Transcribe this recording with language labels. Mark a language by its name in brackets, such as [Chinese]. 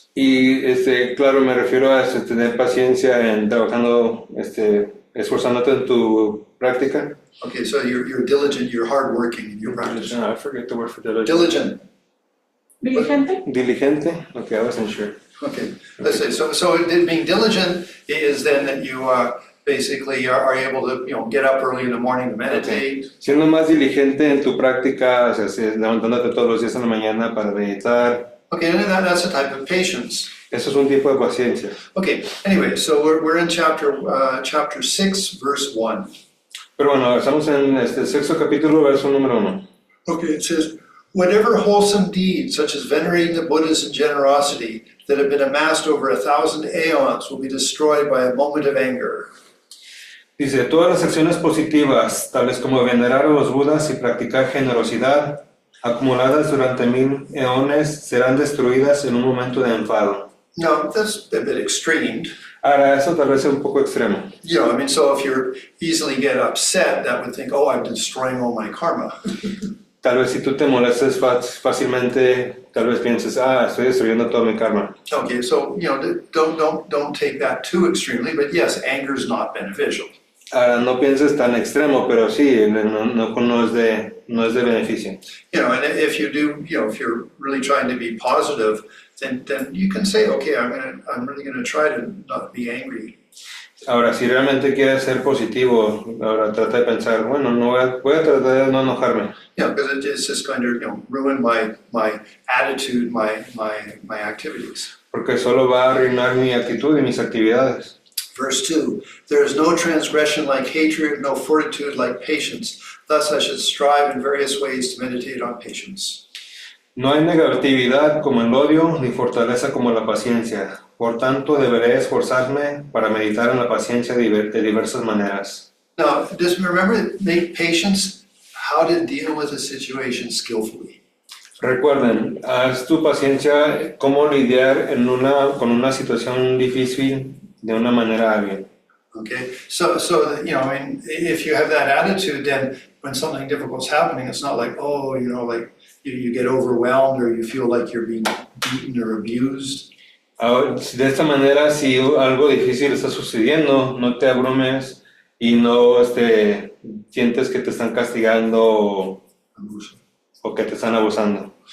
[Spanish] Y claro, me refiero a tener paciencia en trabajando, esforzándote en tu práctica. [English] Okay, so you're diligent, you're hardworking in your practice. No, I forget the word for diligent. Diligent. Diligente? Okay, I wasn't sure. Okay, let's say, so being diligent is then that you basically are able to, get up early in the morning to meditate. Okay. [Spanish] Siendo más diligente en tu práctica, o sea, levantándote todos los días en la mañana para meditar. [English] Okay, and that's a type of patience. [Spanish] Eso es un tipo de paciencia. [English] Okay, anyway, so we're in chapter 6, verse 1. [Spanish] Pero bueno, estamos en este sexto capítulo, verso número 1. [English] Okay, it says, whatever wholesome deeds, such as venerating the Buddhas and generosity, that have been amassed over 1,000 aeons will be destroyed by a moment of anger. [Spanish] Dice, todas las acciones positivas, tales como venerar a los Budas y practicar generosidad, acumuladas durante 1000 eones, serán destruidas en un momento de enfado. [English] No, that's a bit extreme. [Spanish] Ahora, eso tal vez es un poco extremo. [English] I mean, so if you easily get upset, that would think, oh, I'm destroying all my karma. [Spanish] Tal vez si tú te molestes fácilmente, tal vez pienses, estoy destruyendo todo mi karma. [English] Okay, so don't take that too extremely, but yes, anger is not beneficial. [Spanish] Ahora, no pienses tan extremo, pero sí, no es de beneficio. [English] And if you do, if you're really trying to be positive, then you can say, okay, I'm really gonna try to not be angry. [Spanish] Ahora, si realmente quieres ser positivo, ahora trata de pensar, bueno, voy a tratar de no enojarme. [English] Because it's just going to ruin my attitude, my activities. [Spanish] Porque solo va a arruinar mi actitud y mis actividades. [English] Verse 2, there is no transgression like hatred, no fortitude like patience. Thus I should strive in various ways to meditate on patience. [Spanish] No hay negatividad como el odio, ni fortaleza como la paciencia. Por tanto, deberé esforzarme para meditar en la paciencia de diversas maneras. [English] Now, just remember, make patience how to deal with a situation skillfully. [Spanish] Recuerden, haz tu paciencia cómo lidiar con una situación difícil de una manera hábil. [English] Okay, so that, I mean, if you have that attitude, then when something difficult is happening, it's not like, oh, like you get overwhelmed or you feel like you're being beaten or abused. [Spanish] De esta manera, si algo difícil está sucediendo, no te abrumes y no sientes que te están castigando o que te están abusando.